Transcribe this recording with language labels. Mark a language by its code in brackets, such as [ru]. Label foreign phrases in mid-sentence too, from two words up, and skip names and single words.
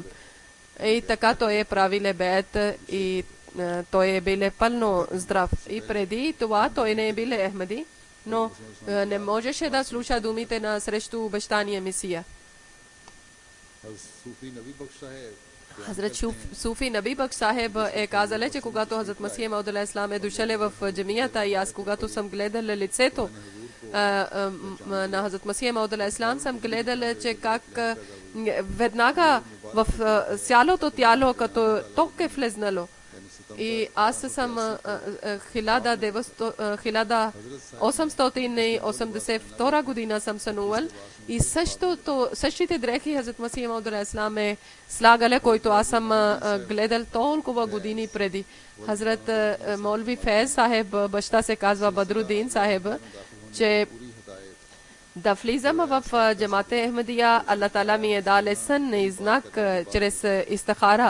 [bg] И така той е правил беят и той е бил пълно здрав. И преди това той не е бил Ахмади, но не можеше да слуша думите на срещу обещания Месия. Хазрат Суфи Наби Бакш Сахеб е казал, че когато Хазрат Масих Мауд [ar] عليه السلام [bg] е дошъл в джамията и аз когато съм гледал лицето на Хазрат Масих Мауд [ar] عليه السلام, [bg] съм гледал, че как веднага в цялото тяло като ток е влезнало. И аз съм 1882 година съм сънувал и същите дрехи Хазрат Масих Мауд [ar] عليه السلام [bg] е слагал, който аз съм гледал толкова години преди. Хазрат Молви Фейз Сахеб, баща се казва Бадрудин Сахеб, че да влизам в джамате Ахмадия, [ar] الله تعالى [bg] ми е дал сън и знак чрез истихара.